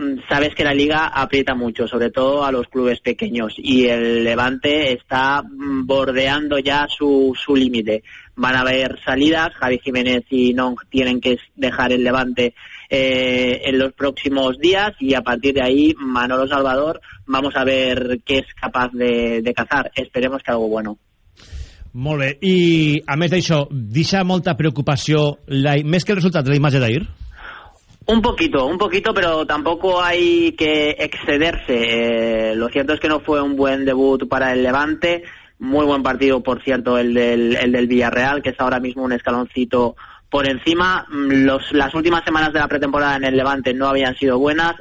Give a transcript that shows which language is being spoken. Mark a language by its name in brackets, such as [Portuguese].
[Spanish] Sabes que la liga aprieta mucho, sobre todo a los clubes pequeños, y el Levante está bordeando ya su límite. Van a haber salidas, Javi Jiménez y Nong tienen que dejar el Levante en los próximos días, y a partir de ahí Manolo Salvador, vamos a ver qué es capaz de cazar. Esperemos que algo bueno. [Catalan] Molt bé. I a més d'això, deixa molta preocupació més que el resultat de la imatge d'ahir. [Spanish] Un poquito, pero tampoco hay que excederse. Lo cierto es que no fue un buen debut para el Levante. Muy buen partido, por cierto, el del Villarreal, que es ahora mismo un escaloncito por encima. Las últimas semanas de la pretemporada en el Levante no habían sido buenas.